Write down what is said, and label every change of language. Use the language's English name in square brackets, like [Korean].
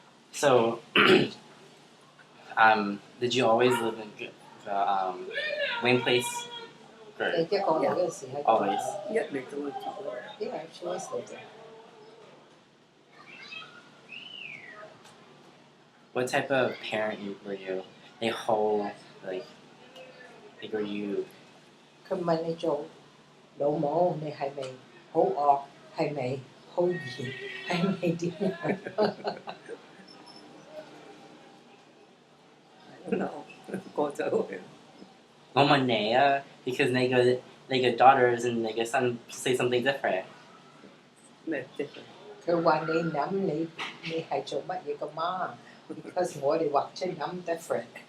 [English] So, did you always live in the Wayne Place? Or always? [Cantonese] 一嚟到就住嗰度。 [English] Yeah, she always lived there. What type of parent were you? A whole like were you? [Cantonese] 佢問你做老母，你係咪好惡？係咪好嚴？係咪點樣？過咗去。我問你啊 because 你個 daughters and 你個 son say something different. 咩即係？佢話你諗你係做乜嘢個媽？ Because 我哋或者諗 different。